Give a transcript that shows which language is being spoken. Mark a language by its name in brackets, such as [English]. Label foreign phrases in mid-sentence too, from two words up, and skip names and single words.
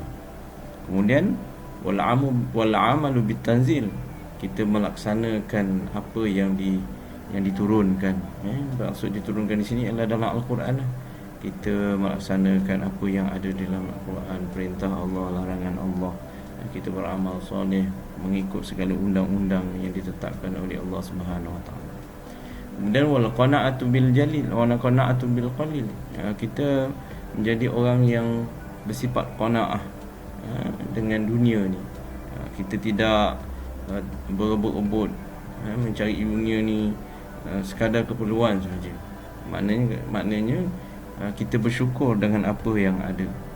[Malay] Kemudian [Arabic] والعمل بالتنزيل, [Malay] kita melaksanakan apa yang diturunkan. Maksud diturunkan di sini adalah dalam Al-Quran. Kita melaksanakan apa yang ada dalam Al-Quran, perintah Allah, larangan Allah. Kita beramal soleh mengikut segala undang-undang yang ditetapkan oleh Allah [Arabic] سبحانه وتعالى. Kemudian والقناعة بالجليل والقناعة بالقليل. [Malay] Kita menjadi orang yang bersifat qanaah dengan dunia ni. Kita tidak berebut-rebut mencari dunia ni sekadar keperluan sahaja. Maknanya kita bersyukur dengan apa yang ada.